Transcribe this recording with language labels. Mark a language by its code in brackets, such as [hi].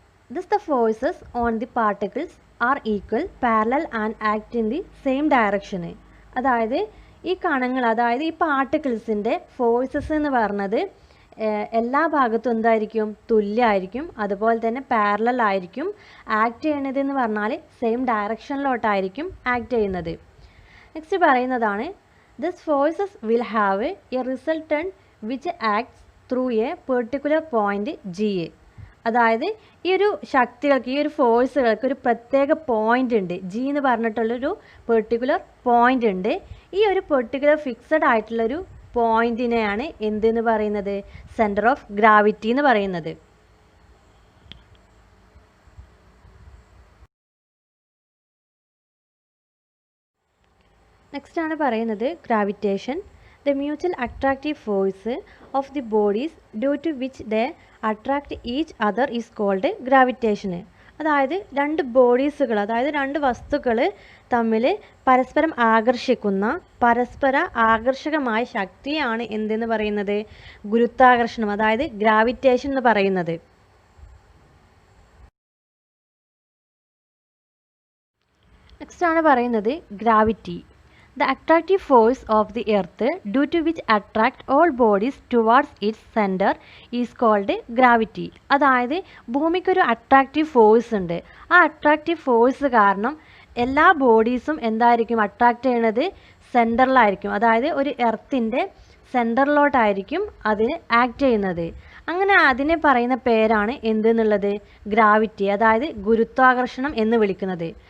[en] Thus the forces on the particles are equal, parallel and act in the same direction. [ml] അതായത് ഈ കണങ്ങൾ, അതായത് ഈ പാർട്ടിക്കിൾസിൻ്റെ ഫോഴ്സസ് എന്ന് പറഞ്ഞത് എല്ലാ ഭാഗത്തും എന്തായിരിക്കും? തുല്യമായിരിക്കും. അതുപോലെ തന്നെ പാരലൽ ആയിരിക്കും. ആക്ട് ചെയ്യണത് എന്ന് പറഞ്ഞാൽ സെയിം ഡയറക്ഷനിലോട്ടായിരിക്കും ആക്ട് ചെയ്യുന്നത്. [en] Next പറയുന്നതാണ് this forces will have a resultant which acts through a particular point G A. [ml] അതായത് ഈ ഒരു ശക്തികൾക്ക്, ഈ ഒരു ഫോഴ്സുകൾക്ക് ഒരു പ്രത്യേക പോയിന്റ് ഉണ്ട്. ജി എന്ന് പറഞ്ഞിട്ടുള്ളൊരു പെർട്ടിക്കുലർ പോയിന്റ് ഉണ്ട്. ഈ ഒരു പെർട്ടിക്കുലർ ഫിക്സഡ് ആയിട്ടുള്ളൊരു പോയിന്റിനെയാണ് എന്തെന്ന് പറയുന്നത്? സെൻറ്റർ ഓഫ് ഗ്രാവിറ്റി എന്ന് പറയുന്നത്. നെക്സ്റ്റ് ആണ് പറയുന്നത് gravitation. [en] The mutual attractive force of the bodies due to which they attract each other is called gravitation. [ml] അതായത് രണ്ട് ബോഡീസുകൾ, അതായത് രണ്ട് വസ്തുക്കൾ തമ്മിൽ പരസ്പരം ആകർഷിക്കുന്ന പരസ്പര ആകർഷകമായ ശക്തിയാണ് എന്തെന്ന് പറയുന്നത്? ഗുരുത്വാകർഷണം, അതായത് ഗ്രാവിറ്റേഷൻ എന്ന് പറയുന്നത്. നെക്സ്റ്റ് ആണ് പറയുന്നത് gravity. [en] The attractive force of the earth due to which attract all bodies towards its center is called gravity. [ml] അതായത് ഭൂമിക്കൊരു അട്രാക്റ്റീവ് ഫോഴ്സ് ഉണ്ട്. ആ അട്രാക്റ്റീവ് ഫോഴ്സ് കാരണം എല്ലാ ബോഡീസും എന്തായിരിക്കും അട്രാക്റ്റ് ചെയ്യണത്? സെൻറ്ററിലായിരിക്കും. അതായത് ഒരു എർത്തിൻ്റെ സെൻറ്ററിലോട്ടായിരിക്കും അതിന് ആക്ട് ചെയ്യുന്നത്. അങ്ങനെ അതിനെ പറയുന്ന പേരാണ് എന്തെന്നുള്ളത്? ഗ്രാവിറ്റി, അതായത് ഗുരുത്വാകർഷണം എന്ന് വിളിക്കുന്നത്.